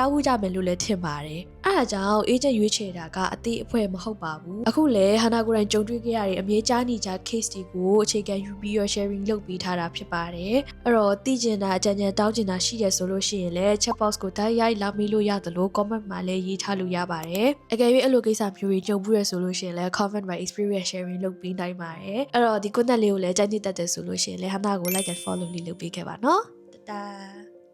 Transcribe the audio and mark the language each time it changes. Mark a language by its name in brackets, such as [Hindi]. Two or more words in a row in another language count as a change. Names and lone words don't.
[Burmese] ကြားဖို့ကြမယ်လို့လည်းထင်ပါတယ်အဲ့ဒါကြောင့် agent ရွေးချယ်တာကအသေးအဖွဲမဟုတ်ပါဘူးအခုလည်းဟာနာကိုယ်တိုင်ကြုံတွေ့ခဲ့ရတဲ့အမြဲကြားနေကြ case တွေကိုအခြေခံယူပြီးတော့ sharing လုပ်ပေးထားတာဖြစ်ပါတယ်အဲ့တော့သိကျင်တာအကြံဉာဏ်တောင်းကျင်တာရှိရဆိုလို့ရှိရင်လည်း chat box ကိုတိုက်ရိုက်လာမေးလို့ရတယ်လို့ comment မှာလည်းရေးထားလို့ရပါတယ်အကယ်၍အဲ့လိုကိစ္စမျိုးတွေကြုံဘူးရဆိုလို့ရှိရင်လည်း comment မှာ [English] experience sharing [Burmese] လုပ်ပေးနိုင်ပါတယ်အဲ့တော့ဒီ content လေးကိုလည်းကြိုက်နေတတ်တယ်ဆိုလို့ရှိရင်လည်းဟာနာကို [English] like and follow [Burmese] လေးလုပ်ပေးခဲ့ပါနော်တတာ